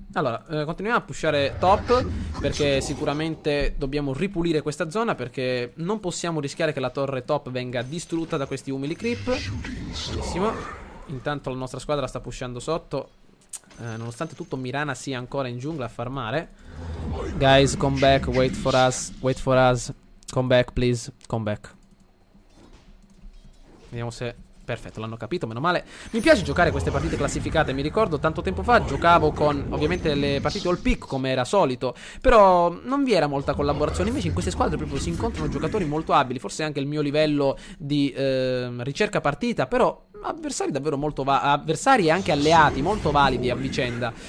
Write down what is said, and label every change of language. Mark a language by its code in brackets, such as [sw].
[it] Allora, continuiamo a pushare top, perché sicuramente dobbiamo ripulire questa zona, perché non possiamo rischiare che la torre top venga distrutta da questi umili creep. Benissimo. Intanto la nostra squadra sta pushando sotto. Nonostante tutto Mirana sia ancora in giungla a farmare. [en] Guys, come back, wait for us, wait for us. Come back, please, come back. [it] Vediamo se... Perfetto, l'hanno capito, meno male. Mi piace giocare queste partite classificate. Mi ricordo tanto tempo fa giocavo con ovviamente le partite all pick come era solito, però non vi era molta collaborazione. Invece in queste squadre proprio si incontrano giocatori molto abili. Forse anche il mio livello di ricerca partita, però avversari davvero molto avversari e anche alleati molto validi a vicenda.